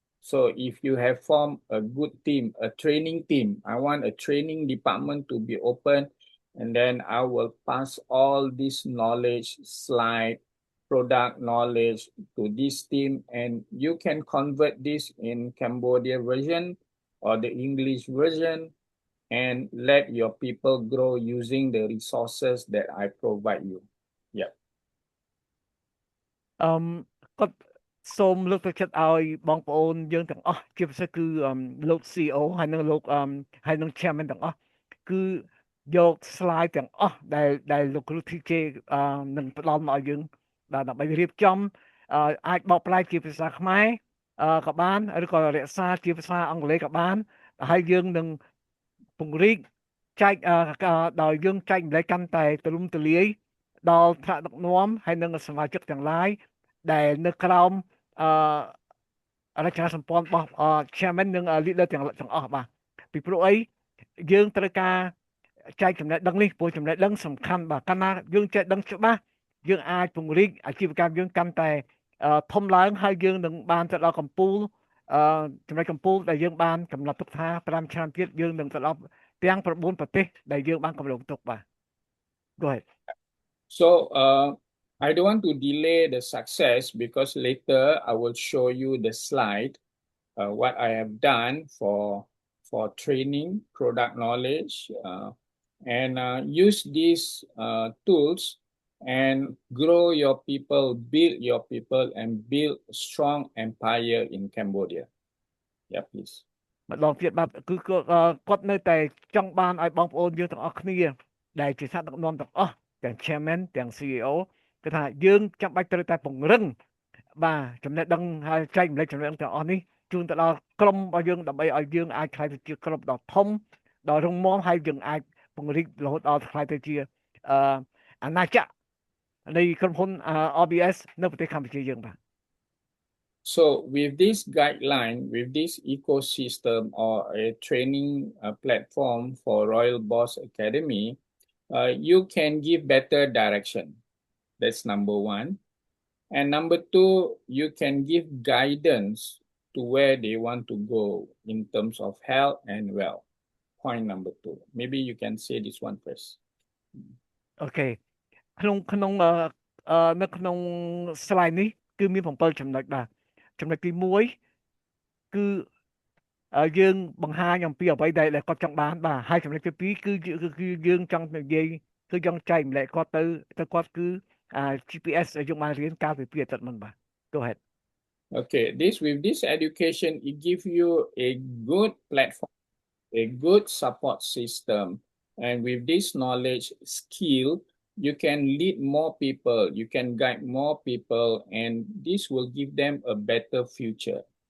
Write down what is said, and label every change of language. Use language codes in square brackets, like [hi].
[en] So if you have formed a good team, a training team, I want a training department to be open, and then I will pass all this knowledge, slide, product knowledge to this team, and you can convert this in Cambodia version or the English version and let your people grow using the resources that I provide you. Yeah. [km] គាត់សូមលើកទឹកចិត្តឲ្យបងប្អូនយើងទាំងអស់ជាពិសេសគឺលោក CEO ហើយនឹងលោកហើយនឹង Chairman ទាំងអស់គឺយក slide ទាំងអស់ដែលលោកគ្រូ TJ នឹងផ្ដល់មកឲ្យយើងដើម្បីរៀបចំអាចបកប្រែជាភាសាខ្មែរក៏បានឬក៏រក្សាជាភាសាអង់គ្លេសក៏បានហើយយើងនឹង ពង្រីកចែកដោយយើងចែកម្លែកកាន់តែទូលំទូលាយដល់ថ្នាក់ដឹកនាំហើយនឹងសមាជិកទាំងឡាយដែលនៅក្រោម រចនាសម្ព័ន្ធរបស់ chairman និង leader ទាំងអស់បាទពីព្រោះអីយើងត្រូវការចែកចំណេះដឹងនេះព្រោះចំណេះដឹងសំខាន់បាទកាលណាយើងចេះដឹងច្បាស់យើងអាចពង្រីកអាជីវកម្មយើងកាន់តែធំឡើងហើយយើងនឹងបានទៅដល់កម្ពូលចំណុចកម្ពូលដែលយើងបានកំណត់ទុកថា5ឆ្នាំទៀតយើងនឹងទៅដល់ទាំង9ប្រទេសដែលយើងបានកំណត់ទុកបាទ [en] Go ahead. So I don't want to delay the success because later I will show you the slide, what I have done for training, product knowledge, and use these tools and grow your people, build your people, and build strong empire in Cambodia. Yeah, please. [km] ម្ដងទៀតបាទគឺគាត់នៅតែចង់បានឲ្យបងប្អូនយើងទាំងអស់គ្នាដែលជាថ្នាក់ដឹកនាំទាំងអស់ទាំង chairman ទាំង CEO គឺថាយើងចាំបាច់ត្រូវតែពង្រឹងបាទចំណេះដឹងហើយចែកម្លែកចំណេះដឹងទាំងអស់នេះជូនទៅដល់ក្រុមរបស់យើងដើម្បីឲ្យយើងអាចខ្លាយទៅជាក្រុមដ៏ធំដ៏រឹងមាំហើយយើងអាចពង្រីករហូតដល់ខ្លាយទៅជាអាណាចក្រនៃក្រុមហ៊ុន RBS នៅប្រទេសកម្ពុជាយើងបាទ [en] So with this guideline, with this ecosystem or a training platform for Royal Boss Academy, you can give better direction. That's number one. And number two, you can give guidance to where they want to go in terms of health and wealth. Point number two. Maybe you can say this one first. Okay. [km] នៅក្នុង slide នេះគឺមាន7ចំណុចបាទចំណុចទី1គឺយើងបង្ហាញអំពីអ្វីដែលគាត់ចង់បានបាទហើយចំណុចទី2គឺយើងចង់និយាយគឺចង់ចែកម្លែកគាត់ទៅគាត់គឺGPS ដែលយើងបានរៀនកាលពី2អាទិត្យមុនបាទ [en] Go ahead. Okay, with this education, it gives you a good platform, a good support system, and with this knowledge, skill, you can lead more people, you can guide more people, and this will give them a better future.